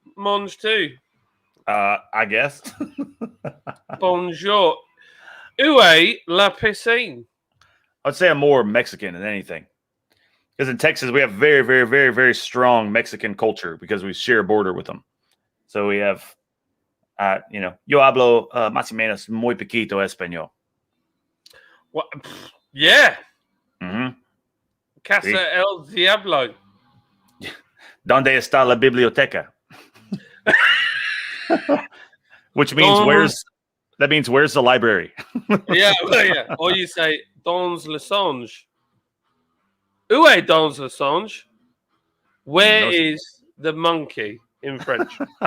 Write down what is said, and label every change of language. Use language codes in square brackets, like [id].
[en] Mange too. I guess. [fr] Bonjour. Où est la piscine? [en] I'd say I'm more Mexican than anything. Because in Texas, we have very, very, very, very strong Mexican culture because we share a border with them. So we have, [es] yo hablo más o menos muy poquito español. [en] What? Yeah. Mm-hmm. [es] Casa el Diablo. ¿Dónde está la biblioteca? [en] Which means where's the library? Yeah. Or you say [fr] dans le songe. Où est dans le songe? [en] Where is the monkey in French?